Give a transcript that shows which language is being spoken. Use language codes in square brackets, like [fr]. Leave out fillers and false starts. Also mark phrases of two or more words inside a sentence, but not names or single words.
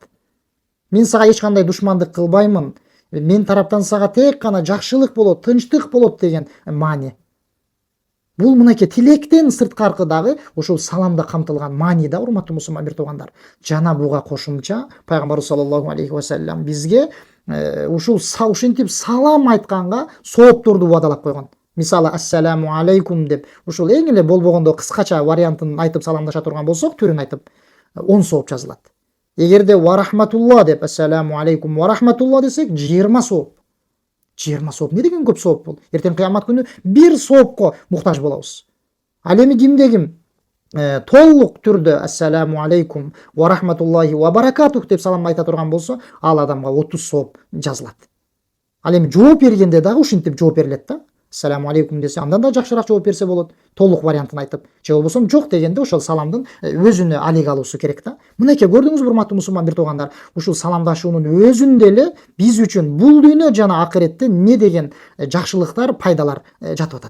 [ky] Мен сага эч кандай душмандык кылбаймын. Мен тараптан сага тек гана жакшылык болот, тынчтык болот деген маани. Бул мынакей тилектен сырткаркы дагы ушул саламда камтылган маани да, урматтуу мусулман бир туугандар. Жана буга кошумча пайгамбарыбыз [ar] صلى الله عليه وسلم [ky] бизге ушинтип салам айтканга соопторду убадалап койгон. Мисалы, [ar] السلام عليكم [ky] деп ушул эң эле болбогондо кыскача вариантын айтып саламдаша турган болсок, түрүн айтып 10 сооп жазылат. Эгерде [ar] ورحمة الله [ky] деп [ar] السلام عليكم ورحمة الله [ky] десек 20 сооп. 20 сооп не деген көп сооп бул? Эртең кыямат күнү бир соопко муктаж болобуз. Ал эми кимде ким толук түрдө [ar] السلام عليكم ورحمة الله وبركاته [ky] деп салам айта турган болсо, ал адамга 30 сооп жазылат. Ал эми жооп бергенде дагы ушинтип жооп берилет да. [ar] السلام عليكم [ky] десе, андан да жакшыраак жооп берсе болот. Толук вариантын айтып, же болбосо жок дегенде ошол саламдын өзүнө алик алуусу керек да. Мынакей көрдүңүзбү, урматтуу мусулман бир туугандар, ушул саламдашуунун өзүндө эле биз үчүн бул дүйнө жана акыретте не деген жакшылыктар, пайдалар жатып атат.